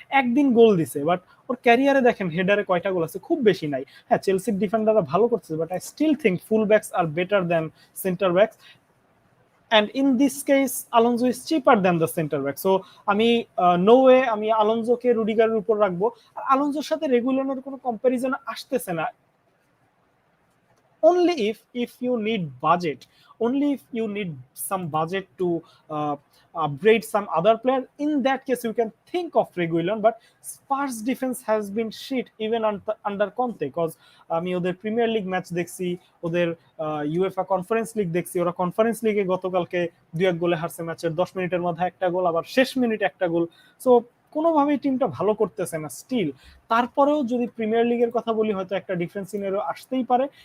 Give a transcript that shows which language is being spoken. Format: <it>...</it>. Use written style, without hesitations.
<bn>একদিন গোল দিছে, বাট ওর ক্যারিয়ারে দেখেন হেডারে কয়টা গোল আছে, খুব বেশি নাই। হ্যাঁ, চেলসির ডিফেন্ডাররা ভালো করছে,</bn> <en>But I still think full backs are better than centre backs, and in this case Alonzo is cheaper than the centre back.</en> <bn>So আমি নো ওয়ে আমি আলোনজোকে রুডিগারের উপর রাখবো। আর আলোনজোর সাথে রেগুলারের কোনো কম্প্যারিজন আসতেছে না,</bn> <en>only if you need budget, only if you need some budget to upgrade some other player, in that case you can think of Reguilon. But Spurs defense has been shit even under Conte, because</en> <bn>আমি ওদের premier league match দেখছি, ওদের UEFA conference league দেখছি, ওরা conference লিগে গতকালকে 2-1 গোলে হারছে, ম্যাচের 10 মিনিটের মধ্যে একটা গোল, আবার শেষ মিনিট একটা গোল। সো কোনোভাবেই টিমটা ভালো করতেছে না স্টিল। তারপরেও যদি প্রিমিয়ার লিগের কথা বলি, হয়তো একটা ডিফারেন্স সিনারিও আসতেই পারে।</bn>